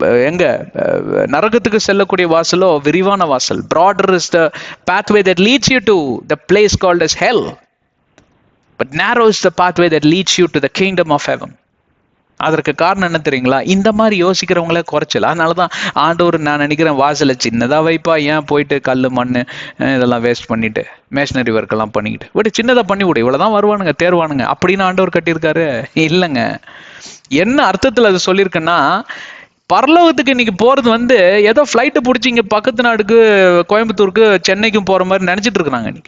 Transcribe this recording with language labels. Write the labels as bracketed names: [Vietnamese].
[Tamil] எங்க நரகத்துக்கு செல்லக்கூடிய வாசலோ விரிவான வாசல். [English] Broader is the pathway that leads you to the place called as hell, but narrow is the pathway that leads you to the kingdom of heaven. [Tamil] அதற்கு காரணம் என்ன தெரியுங்களா? இந்த மாதிரி யோசிக்கிறவங்களே குறைச்சல். அதனாலதான் ஆண்டவர் நான் நினைக்கிறேன் வாசலை சின்னதா வைப்பா, ஏன் போயிட்டு கல் மண் இதெல்லாம் வேஸ்ட் பண்ணிட்டு மேஷனரி ஒர்க் எல்லாம் பண்ணிக்கிட்டு விட்டு சின்னதா பண்ணி விடு, இவ்வளவுதான் வருவானுங்க தேர்வானுங்க அப்படின்னு ஆண்டவர் கட்டியிருக்காரு? இல்லைங்க. என்ன அர்த்தத்துல அது சொல்லியிருக்கேன்னா, பரலோகத்துக்கு இன்னைக்கு போறது ஏதோ ஃபிளைட்டு பிடிச்சி இங்க பக்கத்து நாடுக்கு கோயம்புத்தூருக்கு சென்னைக்கும் போற மாதிரி நினைச்சிட்டு இருக்கிறாங்க.